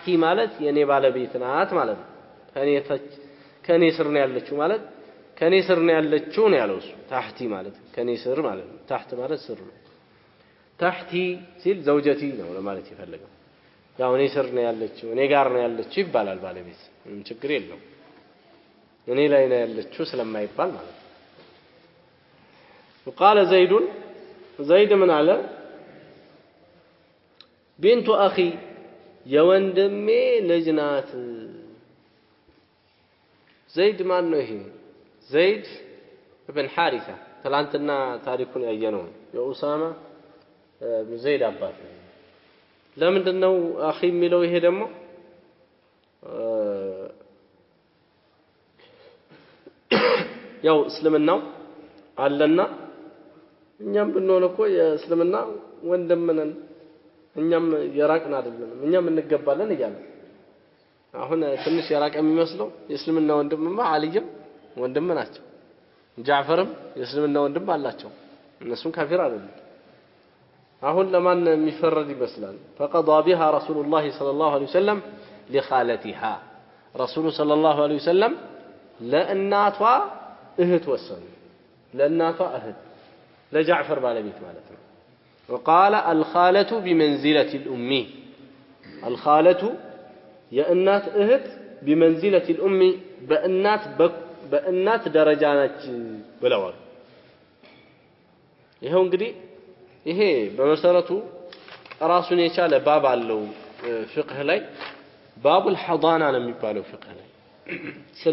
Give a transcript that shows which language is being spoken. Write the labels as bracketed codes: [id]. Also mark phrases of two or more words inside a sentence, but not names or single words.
[am] ማለት የኔ ባለቤት ናት ማለት ከኔ ስር ነው ያለችው ማለት ከኔ ስር ነው ያለችው ነው ያለው እሱ ታህቲ ማለት ከኔ ስር ማለት ነው ታህት ማለት ስር ነው ታህቲ ሲል ዘውጀቲ ነው ለማለት ይፈልጋል ያው እኔ ስር ነው ያለችው እኔ ጋር ነው ያለችው ይባላል ባለቤት ምንም ችግር የለውም እኔ ላይ ነው ያለችው ስለማይባል ማለት ነው [ar] وقال زيد من على بنت اخي [am] የወንድሜ ልጅ ናት ዘይድ ማን ነው ይሄ ዘይድ ابن حارثة ትላንትና ታሪኩን ያየነው የኡሳማ ዘይድ አባት ለምንድነው አኺ የሚለው ይሄ ደግሞ ያው እስልምናው አለና እኛም ብንሆን እኮ የእስልምና ወንድም ነን እኛም የራቅን አይደለም እኛም እንገባለን እያለ አሁን ትንሽ የራቀ የሚመስለው የእስልምና ወንድምማ አልይም ወንድም ናቸው ጃዕፈርም የእስልምና ወንድም አላቸው እነሱም ካፊር አይደለም አሁን ለማን የሚፈረድ ይመስላል [ar] فقضى بها رسول الله صلى الله عليه وسلم لخالتها رسول صلى الله عليه وسلم [am] ለእናቷ እህት ወሰኑ ለእናቷ እህት ለጃዕፈር ባለቤት ማለት ነው [ar] وقال الخالة بمنزلة الأم الخالة [am] የእናት እህት [ar] بمنزلة الأم [am] በእናት ደረጃ ነች ብለዋል ይሄው እንግዲህ ይሄ በመሰረቱ ራሱን የቻለ ባብ አለው ፍቅህ ላይ ባቡል ሐዳና ነው የሚባለው ፍቅህ ላይ ስለ